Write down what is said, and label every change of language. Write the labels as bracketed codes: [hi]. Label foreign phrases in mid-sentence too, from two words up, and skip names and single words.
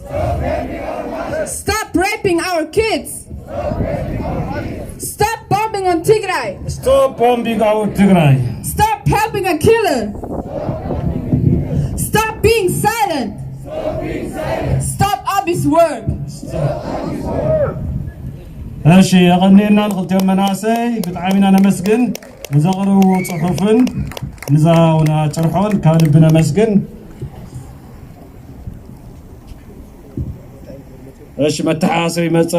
[en] Stop raping our kids. Stop bombing on Tigray. Stop bombing our Tigray. Stop helping a killer. Stop being silent. Stop Abiy's work. [ti] እሺ ያቀኒና ንክልቲኦም መናሰይ ብጣዕሚ ኢና ነመስግን ንዘቕርቡ ፅሑፍን ንዛውና ጭርሖን ካብ ልቢ ነመስግን እሺ መተሓሰብ ይመፅእ